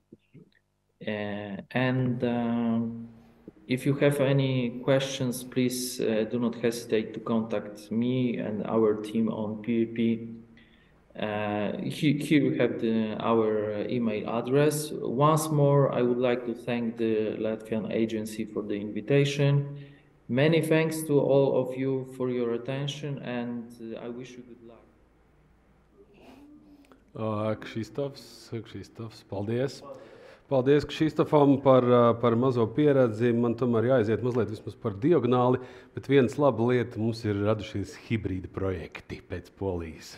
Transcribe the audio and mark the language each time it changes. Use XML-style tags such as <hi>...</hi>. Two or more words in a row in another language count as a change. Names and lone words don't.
<en>If you have any questions, please do not hesitate to contact me and our team on PPP. Here you have our email address. Once more, I would like to thank the Latvian agency for the invitation. Many thanks to all of you for your attention, and I wish you good luck.</en> <lv>Krzysztofs, paldies. Paldies Krzysztofam par mazo pieredzi. Man tomēr jāiziet mazliet vismaz par diagonāli, bet viens laba lieta, mums ir radušies hibrīda projekti pēc Polijas.</lv>